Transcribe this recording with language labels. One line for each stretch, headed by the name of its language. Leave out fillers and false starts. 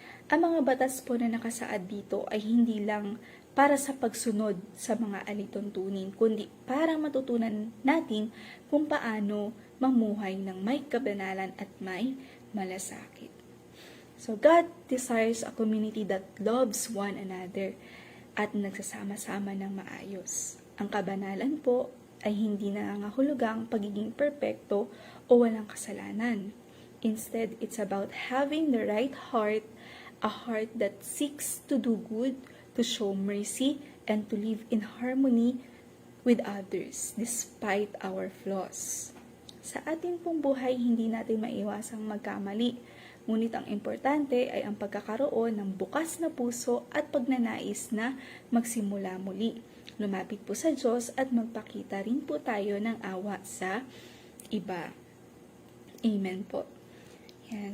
Filipino: Ang mga batas po na nakasaad dito ay hindi lang para sa pagsunod sa mga alituntunin, kundi para matutunan natin kung paano mamuhay ng may kabanalan at may malasakit.
English: So God desires a community that loves one another
Filipino: at nagsasama-sama ng maayos. Ang kabanalan po ay hindi nangangahulugang pagiging perpekto o walang kasalanan.
English: Instead, it's about having the right heart, a heart that seeks to do good, to show mercy, and to live in harmony with others despite our flaws.
Filipino: Sa ating pong buhay, hindi natin maiwasang magkamali. Ngunit ang importante ay ang pagkakaroon ng bukas na puso at pagnanais na magsimula muli. Lumapit po sa Diyos at magpakita rin po tayo ng awa sa iba. Amen po. Yan.